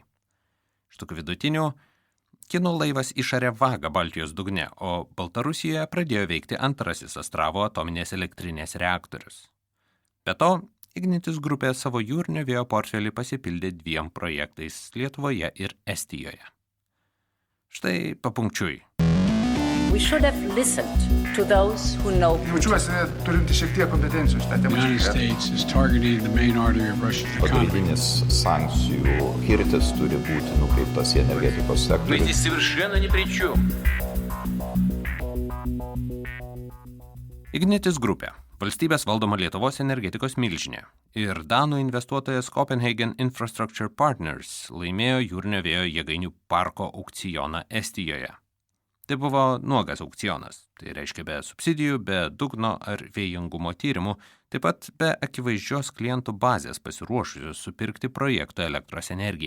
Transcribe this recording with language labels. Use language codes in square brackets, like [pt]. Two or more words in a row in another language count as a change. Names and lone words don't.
[lt] Iš tokių vidutinių, kinų laivas išarė vagą Baltijos dugne, o Baltarusijoje pradėjo veikti antrasis Astravo atominės elektrinės reaktorius. Be to, Ignitis grupė savo jūrinio vėjo portfelį pasipildė 2 projektais Lietuvoje ir Estijoje. Štai papunkčiui. [en] We should have listened to those who know [lt] Jaučiuosi turinti šiek tiek kompetencijų šitą temą. [en] The United States is targeting the main artery of Russia's economy. [lt] Pagrindinis sankcijų kirtis turi būti nukreiptas į energetikos sektorių. [ru] Вы здесь совершенно ни при чем. [lt] Ignitis grupė, valstybės valdoma Lietuvos energetikos milžinė ir danų investuotojas Copenhagen Infrastructure Partners laimėjo jūrinio vėjo jėgainių parko aukcioną Estijoje. Tai buvo nuogas aukcionas, tai reiškia be subsidijų, be dugno ar vėjingumo tyrimų, taip pat be akivaizdžios klientų bazės pasiruošusios supirkti projekto elektros energiją.